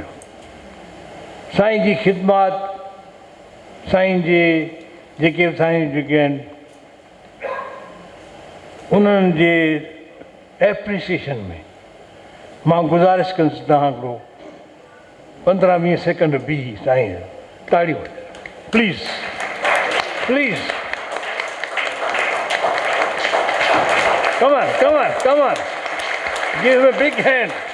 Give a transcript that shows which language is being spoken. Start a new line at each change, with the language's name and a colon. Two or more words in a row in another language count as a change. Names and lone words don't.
Sindhi: साईं जी ख़िदमात, साईं जे जेके साईं जेके आहिनि, उन्हनि जे एप्रिसिएशन में मां गुज़ारिश कंदुसि तव्हां हिकिड़ो 15-20 सेकंड बीही साईं ताड़ियूं
English: please please. Come on, come on, come on. Give him a big hand.